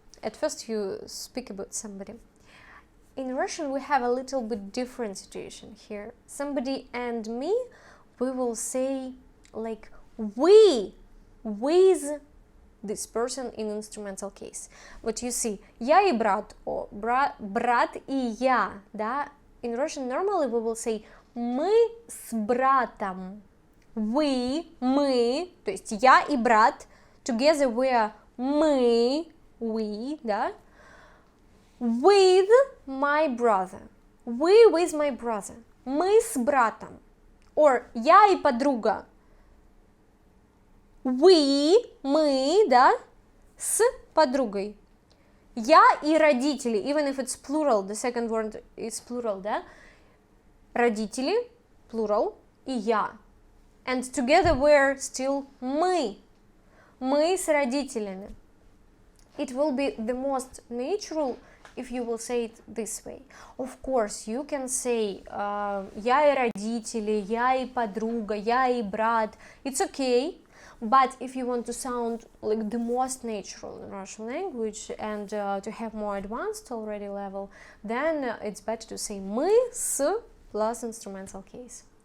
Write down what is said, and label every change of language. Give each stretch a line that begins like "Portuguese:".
English: At first you speak about somebody. In Russian, we have a little bit different situation here. Somebody and me, we will say like we, with this person in instrumental case. But you see,
Russian: я и брат, or брат и я, да?
English: In Russian, normally we will say
Russian: мы с братом. Мы, то есть я и брат,
English: together we are
Russian: мы, we, да?
English: With my brother. We with my brother.
Russian: Мы с братом. Or я и подруга. We, мы, да, с подругой. Я и родители,
English: even if it's plural, the second word is plural, да?
Russian: Родители, plural, и я.
English: And together we're still мы.
Russian: Мы с родителями.
English: It will be the most natural if you will say it this way. Of course, you can say
Russian: я и родители, я и подруга, я и брат.
English: It's okay. But if you want to sound like the most natural in Russian language and to have more advanced already level, then it's better to say мы с plus instrumental case.